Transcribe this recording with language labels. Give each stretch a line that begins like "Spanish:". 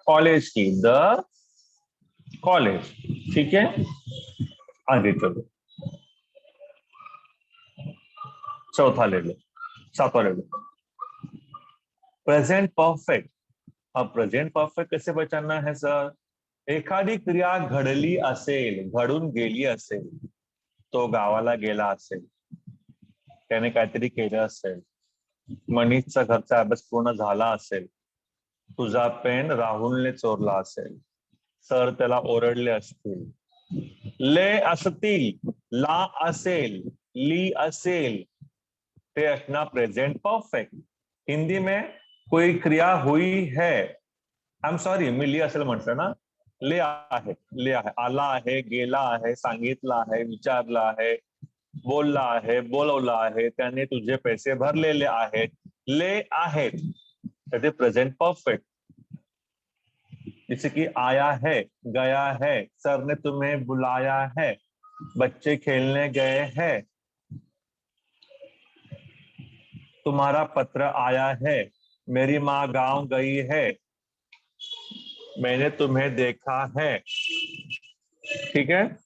Hindi: College की, the college, ठीक है। आगे चलो, चौथा ले लो, सातवां ले लो, प्रेजेंट परफेक्ट। अब प्रेझेंट परफेक्ट कसे पहचानना है सर?
Marathi: एखादी क्रिया घडली असेल, घडून गेली असेल, तो गावाला गेला असेल, त्याने काहीतरी केलं असेल, मनीषचा घरचा अभ्यास पूर्ण झाला असेल, तुझा पेन राहुलने चोरला असेल, सर त्याला ओरडले असतील, ले असतील, ला असेल, ली असेल, ते असना प्रेजेंट परफेक्ट।
Hindi: हिंदी में कोई क्रिया हुई है,
English: I am sorry
Marathi: मी ली असेल म्हटलं ना, ले आहे, आला आहे, गेला आहे, सांगितलं आहे, विचारलं आहे, बोलला आहे, बोलवलं आहे, त्याने तुझे पैसे भरलेले आहेत, ले आहेत, ते प्रेझेंट परफेक्ट।
Hindi: जैसे कि आया है, गया है, सर ने तुम्हें बुलाया है, बच्चे खेलने गए हैं, तुम्हारा पत्र आया है, मेरी माँ गांव गई है, मैंने तुम्हें देखा है, ठीक है।